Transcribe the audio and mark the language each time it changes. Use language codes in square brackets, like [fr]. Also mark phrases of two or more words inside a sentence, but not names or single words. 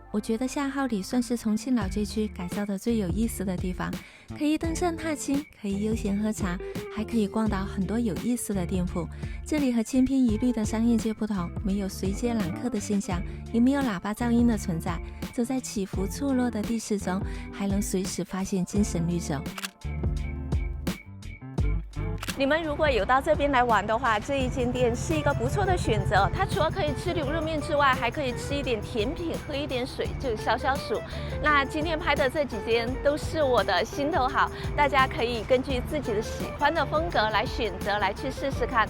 [zh] 我覺得下號里算是重慶老街區改造的最有意思的地方，可以登山踏青，可以悠閒喝茶，還可以逛到很多有意思的店鋪。這裡和千篇一律的商業街不同，沒有隨街攬客的現象，也沒有喇叭噪音的存在。走在起伏錯落的地勢中，還能隨時發現精神綠洲。你們如果有到這邊來玩的話，這一間店是一個不錯的選擇。它除了可以吃牛肉面之外，還可以吃一點甜品，喝一點水，就消暑。那今天拍的這幾間都是我的心頭好，大家可以根據自己的喜歡的風格來選擇，來去試試看。